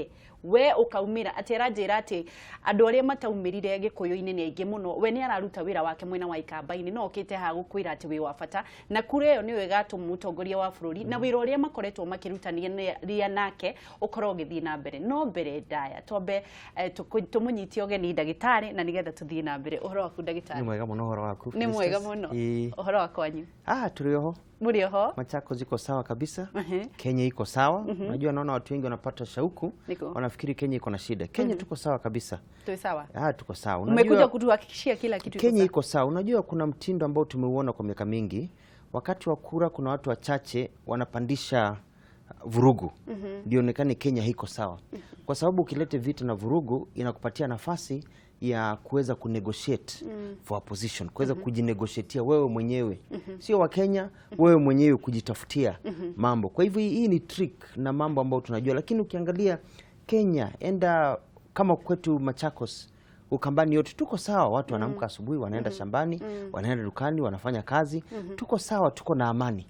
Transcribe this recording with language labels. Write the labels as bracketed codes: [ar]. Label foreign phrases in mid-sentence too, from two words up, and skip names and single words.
[ki] we ukaumira ati aranjira ati andu aria mataumirire Gĩkũyũ-inĩ ni aingĩ muno we ni araruta wira wake mwena wa Ikamba-inĩ no okite haha gukwira ati wi wa bata na kure yo niwe gatũma mũtongoria wa bũrũri na wira uria makoretwo makirutania nake ukorwo githii na mbere no mbere ndaya twambe tumunyitie ogeni Ndagĩtarĩ na nigetha tuthii na mbere uhoro waku Ndagĩtarĩ ni mwega muno uhoro waku ni mwega muno uhoro wakwanyu turi oho muri oho [sw] Machakos iko sawa kabisa Kenya iko sawa unajua naona watu wengi wanapata shauku wanafikiri Kenya iko na shida Kenya tuko sawa kabisa tuko sawa tuko sawa umekuja kutuhakikishia kila kitu Kenya iko sawa unajua kuna mtindo ambao tumeuona kwa miaka mingi wakati wa kura kuna watu wachache wanapandisha vurugu dionekane Kenya haiko sawa kwa sababu ukilete vita na vurugu inakupatia nafasi ya kuweza kunegotiate [en] for a position [sw] kuweza kujinegotiatea wewe mwenyewe sio wa Kenya wewe mwenyewe kujitafutia mambo kwa hivyo hii ni trick na mambo ambayo tunajua lakini ukiangalia Kenya enda kama kwetu Machakos Ukambani yote tuko sawa watu wanaamka asubuhi wanaenda shambani wanaenda dukani wanafanya kazi tuko sawa tuko na amani